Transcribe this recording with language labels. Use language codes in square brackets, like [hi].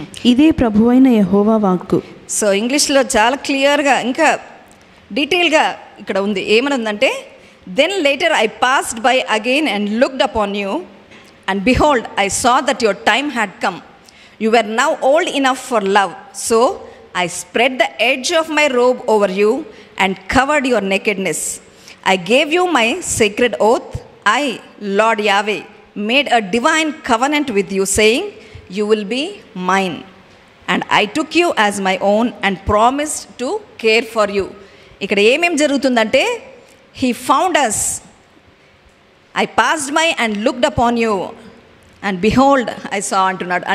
[te] ఇదే ప్రభువైన యెహోవా వాక్కు. సో ఇంగ్లీష్లో చాలా క్లియర్గా ఇంకా డీటెయిల్గా ఇక్కడ ఉంది. ఏమనుందంటే, [en] Then later I passed by again and looked upon you and behold I saw that your time had come. You were now old enough for love. So I spread the edge of my robe over you and covered your nakedness. I gave you my sacred oath. I, Lord Yahweh, made a divine covenant with you, saying, you will be mine. And I took you as my own and promised to care for you. [te] ఇక్కడ ఏమేం జరుగుతుందంటే, [en] he found us. I passed by and looked upon you and behold I saw [te] అంటున్నాడు.